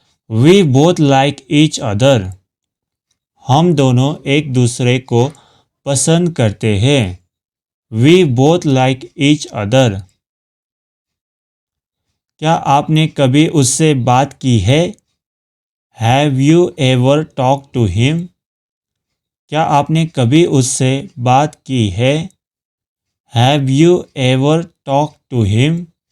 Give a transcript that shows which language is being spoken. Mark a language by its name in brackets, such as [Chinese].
[English] We both like each other. [Hindi] हम दोनों एक दूसरे को पसंद करते हैं। [English] We both like each other. [Hindi] क्या आपने कभी उससे बात की है? [English] Have you ever talked to him? [Hindi] क्या आपने कभी उससे बात की है? [English] Have you ever talked to him?